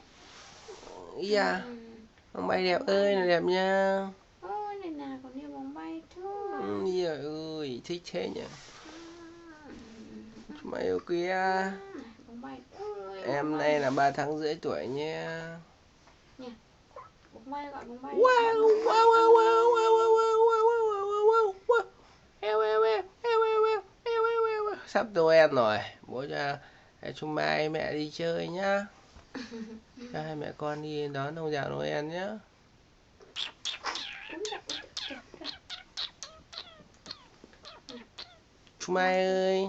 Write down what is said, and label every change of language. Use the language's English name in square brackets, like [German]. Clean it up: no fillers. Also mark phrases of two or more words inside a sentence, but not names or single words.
[Vietnamese] Úi da, bóng bay đẹp ơi là đẹp nha. Ôi này nào còn như bóng bay thôi. Úi giời ơi, thích thế nhỉ. Chúng mày yêu quý á. Bóng bay. Ôi, Em nay là 3 tháng rưỡi tuổi nha. Nè. Bóng bay gọi bóng bay. Wow, wow, wow, wow, wow, wow, wow, wow, wow, wow, wow. Eo, eo, eo, eo, eo, eo, eo, eo, eo. Sắp Noel rồi, bố cho chúng mai mẹ đi chơi nhá. Cho hai mẹ con đi đón ông già Noel nhá. Chúng mai ơi.